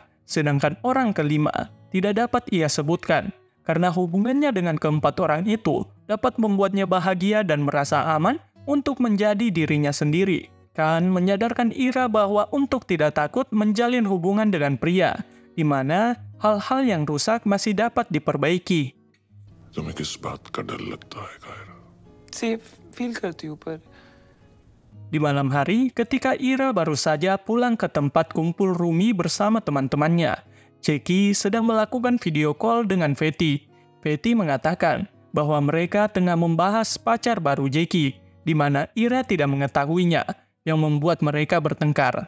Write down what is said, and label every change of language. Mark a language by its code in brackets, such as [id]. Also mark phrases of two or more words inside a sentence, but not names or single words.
[id] Sedangkan orang kelima tidak dapat ia sebutkan, karena hubungannya dengan keempat orang itu dapat membuatnya bahagia dan merasa aman untuk menjadi dirinya sendiri. Kan menyadarkan Ira bahwa untuk tidak takut menjalin hubungan dengan pria, di mana hal-hal yang rusak masih dapat diperbaiki. [hi] तुम्हें किस बात का डर लगता है कायरा? [en] safe feel [hi] करती हूँ पर [id] Di malam hari, ketika Ira baru saja pulang ke tempat kumpul Rumi bersama teman-temannya, Jackie sedang melakukan [en] video call [id] dengan Fetty. Fetty mengatakan bahwa mereka tengah membahas pacar baru Jackie, di mana Ira tidak mengetahuinya, yang membuat mereka bertengkar.